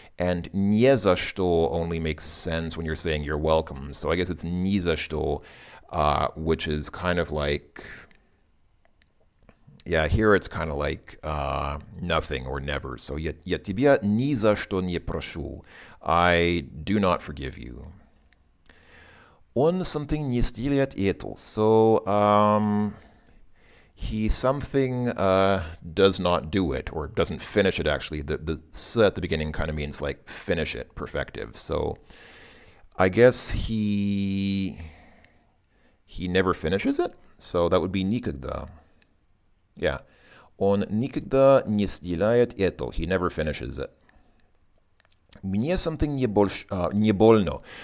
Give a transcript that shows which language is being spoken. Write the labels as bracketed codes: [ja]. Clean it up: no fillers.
[en] And [ru] не за что [en] only makes sense when you're saying you're welcome. So I guess it's [ru] ни за что, [en] which is kind of like, yeah, here it's kind of like nothing or never. [ru] So я тебя ни за что не прошу. [en] I do not forgive you. [ru] Он [en] something [ru] не сделает это. [en] So he something does not do it, or doesn't finish it actually. The s at the beginning kind of means like finish it, perfective. So I guess he never finishes it. So that would be никогда. Yeah. [ru] Он никогда не сделает это. [en] He never finishes it. [ru] Мне [en] something [ru] не больно.